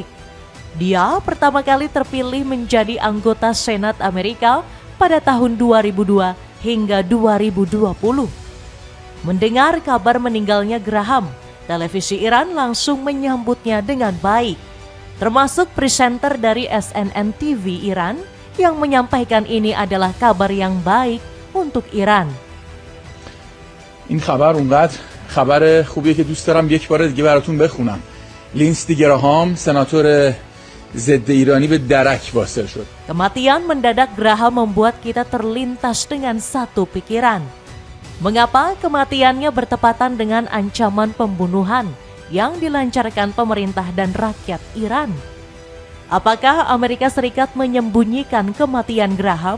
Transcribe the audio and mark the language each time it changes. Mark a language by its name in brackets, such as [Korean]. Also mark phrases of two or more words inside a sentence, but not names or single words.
[Indonesian] Dia pertama kali terpilih menjadi anggota Senat Amerika pada tahun 2002 hingga 2020. Mendengar kabar meninggalnya Graham, televisi Iran langsung menyambutnya dengan baik, termasuk presenter dari SNN TV Iran yang menyampaikan ini adalah kabar yang baik untuk Iran. [Persian] این خبر اونقدر خبر خوبیه که دوست دارم یک بار دیگه براتون بخونم. لینستی گراهام سناتور ضد ایرانی به درک واصل شد. [Indonesian] Kematian mendadak Graham membuat kita terlintas dengan satu pikiran. Mengapa kematiannya bertepatan dengan ancaman pembunuhan yang dilancarkan pemerintah dan rakyat Iran? Apakah Amerika Serikat menyembunyikan kematian Graham?